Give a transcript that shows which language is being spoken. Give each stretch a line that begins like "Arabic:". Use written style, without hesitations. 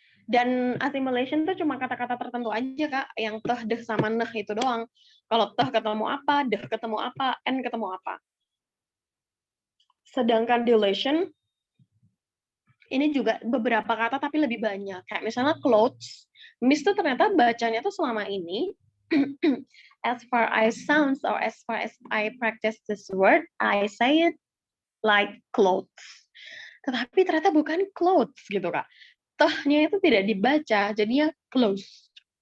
Indonesian: Dan assimilation tuh cuma kata-kata tertentu aja, Kak, yang teh, deh, sama neh itu doang. Kalau teh ketemu apa, deh ketemu apa, n ketemu apa. Sedangkan deletion ini juga beberapa kata tapi lebih banyak. Kayak misalnya clothes, Miss tuh ternyata bacanya tuh selama ini
English: as far as sounds or as far as I practice this word, I say it like clothes.
Indonesian: Tetapi ternyata bukan clothes gitu, Kak. Tehnya itu tidak dibaca, jadinya close.